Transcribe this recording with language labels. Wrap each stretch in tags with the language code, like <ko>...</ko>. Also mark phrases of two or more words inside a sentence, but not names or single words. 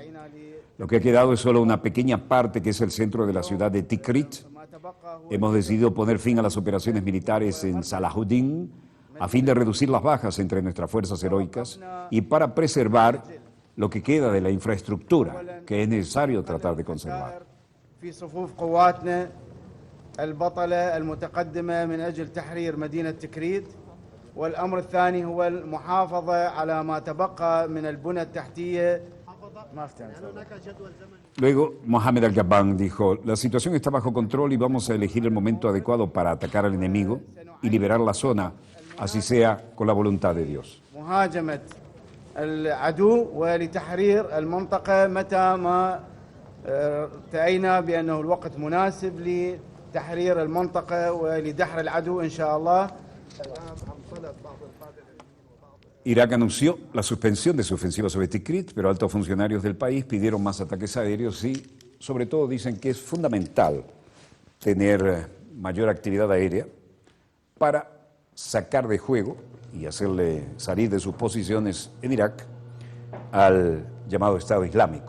<es>Lo que ha quedado es solo una pequeña parte, que es el centro de la ciudad de Tikrit. Hemos decidido poner fin a las operaciones militares en Salahuddin a fin de reducir las bajas entre nuestras fuerzas heroicas y para preservar lo que queda de la infraestructura que es necesario tratar de conservar.</es> <ar>في صفوف قواتنا البطلة المتقدمة من أجل تحرير مدينة تكريت، والأمر الثاني هو المحافظة على ما تبقى من البنى التحتية.</ar> <es>Luego, Mohammed Al-Gabban dijo: la situación está bajo control y vamos a elegir el momento adecuado para atacar al enemigo y liberar la zona, así sea con la voluntad de Dios.</es> <ar>مهاجمة العدو ولتحرير المنطقة متى ما رأينا بأنه الوقت مناسب لتحرير المنطقة ولدحر العدو إن شاء الله.</ar> <es>Irak anunció la suspensión de su ofensiva sobre Tikrit, pero altos funcionarios del país pidieron más ataques aéreos y, sobre todo, dicen que es fundamental tener mayor actividad aérea para sacar de juego y hacerle salir de sus posiciones en Irak al llamado Estado Islámico.</es>